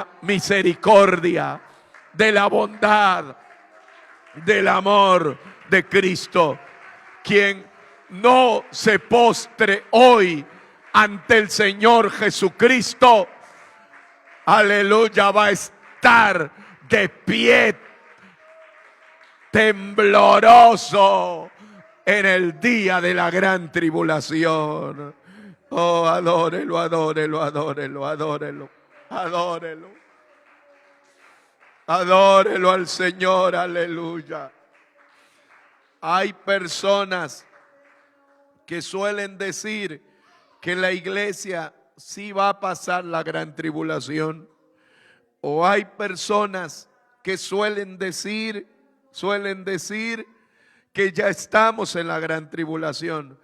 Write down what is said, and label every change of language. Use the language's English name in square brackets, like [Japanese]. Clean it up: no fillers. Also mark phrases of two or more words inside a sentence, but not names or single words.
[Spanish] misericordia, de la bondad, del amor de Cristo, quien no se postre hoy ante el Señor Jesucristo, aleluya, va a estar de pie, tembloroso en el día de la gran tribulación. Oh, adórelo, adórelo, adórelo, adórelo, adórelo. Adórelo al Señor, aleluya. Hay personas que suelen decir que la iglesia sí va a pasar la gran tribulación. O hay personas que suelen decir que ya estamos en la gran tribulación.